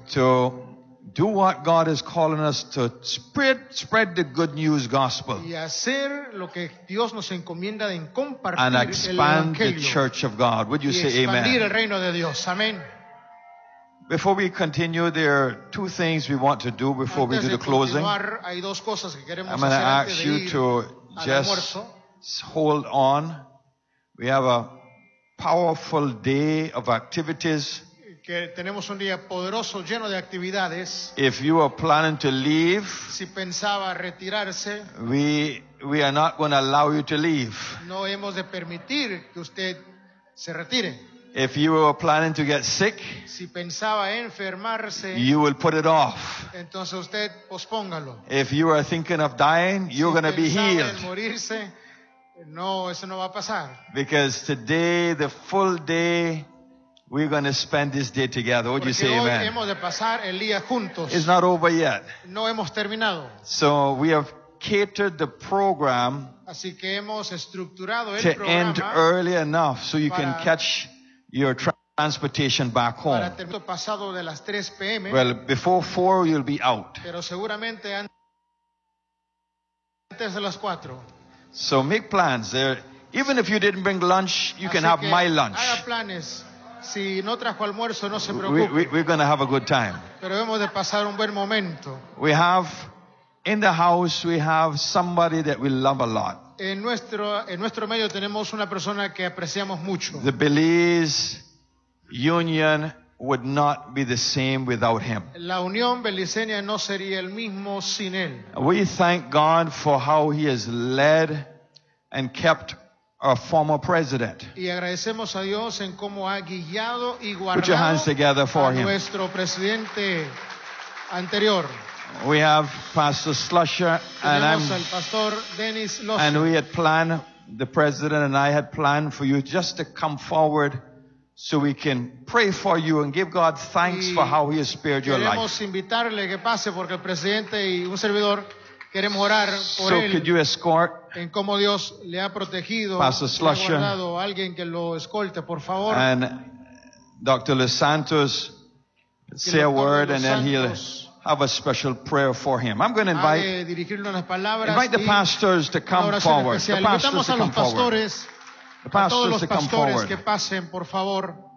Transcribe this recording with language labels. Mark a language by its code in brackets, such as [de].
[en] To do what God is calling us to spread the good news gospel. [es] Y hacer lo que Dios nos encomienda en compartir [en] and expand [es] el evangelio. [en] The church of God. Would you [es] y [en] say amen? [es] Expandir el reino de Dios. Amén. [en] Before we continue, there are two things we want to do before [es] antes [en] we do the closing. [es] Hay dos cosas que queremos [en] I'm going to ask you to just hold on. We have a powerful day of activities. [es] Que tenemos un día poderoso lleno de actividades. [en] If you are planning to leave, [es] si pensaba retirarse, [en] we are not going to allow you to leave. [es] No hemos de permitir que usted se retire. [en] If you are planning to get sick, [es] si pensaba enfermarse, [en] you will put it off. [es] Entonces usted pospóngalo. [en] If you are thinking of dying, you're [es] si [en] going to be healed. [es] En morirse, no, eso no va a pasar. [en] Because today, the full day, we're going to spend this day together. Would you say [es] hoy [en] amen? [es] Hemos de pasar el día juntos. [en] It's not over yet. [es] No hemos terminado. [en] So we have catered the program [es] así que hemos estructurado el [en] to [es] programa [en] end early enough so you can catch your transportation back home. [es] Para terminar pasado de las 3 p.m. [en] Well, before 4 you'll be out. [es] Pero seguramente antes de las 4. [en] So make plans. Even if you didn't bring lunch, you [es] así [en] can have my lunch. [es] Haga planes. Si no trajo almuerzo, no se preocupe. [en] We're going to have a good time. [es] Pero hemos de pasar un buen momento. [en] We have, in the house, we have somebody that we love a lot. [es] En nuestro medio tenemos una persona que apreciamos mucho. [en] The Belize Union would not be the same without him. [es] La unión beliceña no sería el mismo sin él. [en] We thank God for how he has led and kept our former president. [es] Y agradecemos a Dios en cómo ha guiado y guardado. [en] Put your hands together for him. [es] Nuestro presidente anterior. [en] We have Pastor Slusher and I'm. [es] Tenemos al Pastor Dennis Slusher. [en] And we had planned, the president and I had planned for you just to come forward so we can pray for you and give God thanks for how he has spared your life. [es] Queremos invitarle que pase porque el presidente y un servidor queremos orar por él. [en] So could you escort? [es] En cómo Dios le ha protegido, [en] Pastor Slusher, [es] le ha guardado a alguien que lo escolte, por favor. [en] And Dr. Los Santos, say a word and then he'll have a special prayer for him. I'm going to invite the pastors to come forward. The pastors to come forward. The pastors to come forward. [es] Que pasen, por favor.